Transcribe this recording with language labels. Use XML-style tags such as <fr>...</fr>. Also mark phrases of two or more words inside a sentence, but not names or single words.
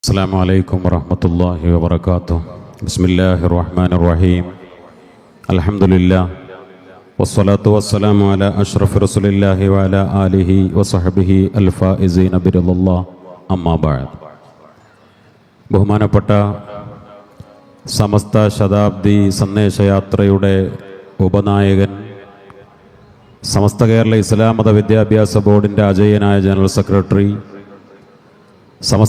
<ar>السلام عليكم ورحمة الله وبركاته. بسم الله الرحمن الرحيم. الحمد لله والصلاة والسلام على أشرف رسول الله وعلى آله وصحبه الفائزين برضا الله. أما بعد.</ar> <ml>ബഹുമാനപ്പെട്ട സമസ്ത ശതാബ്ദി സന്ദേശയാത്രയുടെ ഉപനായകൻ, സമസ്ത കേരള ഇസ്ലാം മത വിദ്യാഭ്യാസ ബോർഡിൻ്റെ അജയ്യനായ ജനറൽ സെക്രട്ടറി, സമസ്ത</ml>